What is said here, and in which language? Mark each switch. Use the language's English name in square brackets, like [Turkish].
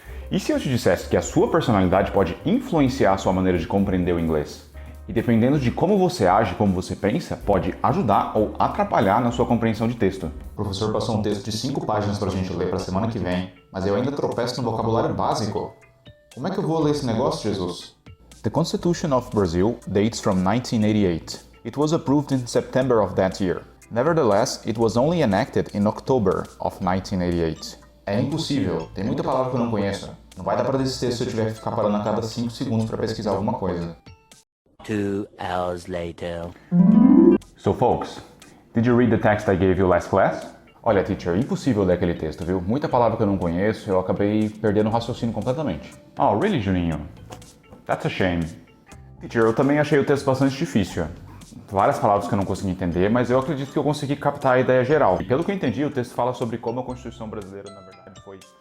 [Portuguese] E se eu te dissesse que a sua personalidade pode influenciar a sua maneira de compreender o inglês? E dependendo de como você age, como você pensa, pode ajudar ou atrapalhar na sua compreensão de texto. O professor passou um texto de 5 páginas pra gente ler pra semana que vem, mas eu ainda tropeço no vocabulário básico. Como é que eu vou ler esse negócio, Jesus? [English] The Constitution of Brazil dates from 1988. It was approved in September of that year. Nevertheless, it was only enacted in October of 1988. [Portuguese] É impossível, tem muita palavra que eu não conheço. Não vai dar pra desistir se eu tiver que ficar parando a cada 5 segundos pra pesquisar alguma coisa. [English] 2 hours later. So folks, did you read the text I gave you last class? [Portuguese] Olha, teacher, impossível ler aquele texto, viu? Muita palavra que eu não conheço, eu acabei perdendo o raciocínio completamente. [English] Oh, really, Juninho? That's a shame. [Portuguese] Teacher, eu também achei o texto bastante difícil. Várias palavras que eu não consegui entender, mas eu acredito que eu consegui captar a ideia geral. E pelo que eu entendi, o texto fala sobre como a Constituição brasileira, na verdade, foi...